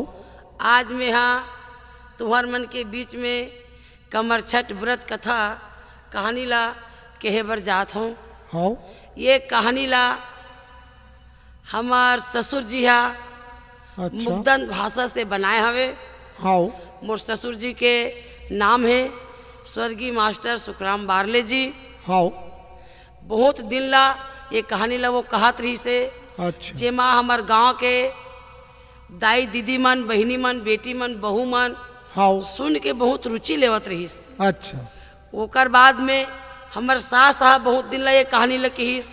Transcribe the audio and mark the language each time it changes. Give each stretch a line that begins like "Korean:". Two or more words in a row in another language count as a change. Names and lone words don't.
Chhattisgarhi: आज मैं यहाँ तुम्हार मन के बीच में कमर छठ व्रत कथा कहानी ला कहे बर जात हूँ। हाँ ये कहानी ला हमार ससुर जी हा अच्छा मुग्धन भाषा से बनाए हवे। हाँ मोर ससुर जी के नाम है स्वर्गीय मास्टर सुखराम बारले जी। हाँ बहुत दिन ला ये कहानी ला वो कहत रही से अच्छा जेमा हमार गांव के दाई दीदी मन, बहिनी मन, बेटी मन, बहू मन हाँ सुन के बहुत रुचि लेवत रहीस। अच्छा ओकर बाद में हमार सास साहब बहुत दिन ला ये कहानी ला कहीस।